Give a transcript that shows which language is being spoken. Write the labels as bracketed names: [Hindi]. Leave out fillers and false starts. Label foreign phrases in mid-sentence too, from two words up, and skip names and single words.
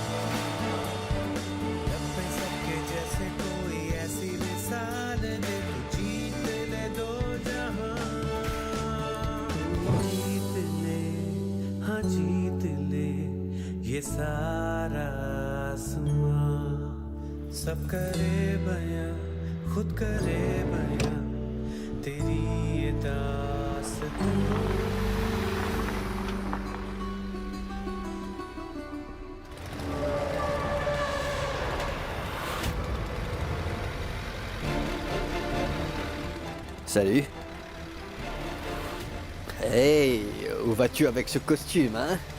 [Hindi] लब पे सबके जैसे कोई ऐसी मिसाल दे तू जीत ले दो जहां जीत ले हाँ जीत ले ये सारा आसमां सब करे बयां खुद करे बयां तेरी ये दास्तां [French] Salut. Hey, où vas-tu avec ce costume, hein?